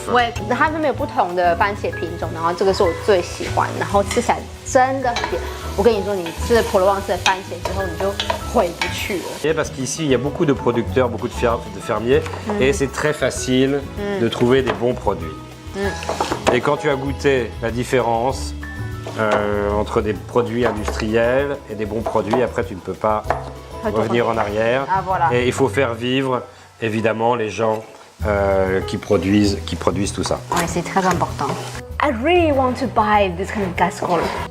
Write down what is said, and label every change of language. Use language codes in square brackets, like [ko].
[zh] 对，它们有不同的番茄品种，然后这个是我最喜欢，然后吃起来真的很甜。我跟你说，你吃了普罗旺斯的番茄之后，你就回不去了。 [fr] Parce qu'ici, il y a beaucoup de producteurs, beaucoup de fermiers, et c'est très facile de trouver des bons produits. Et quand tu as goûté la différence entre des produits industriels et des bons produits, après tu ne peux pas revenir en arrière. Ah, voilà. Et il faut faire vivre, évidemment, les gens qui produisent tout ça. Ouais, c'est très important. [en] I really want to buy this kind of casserole.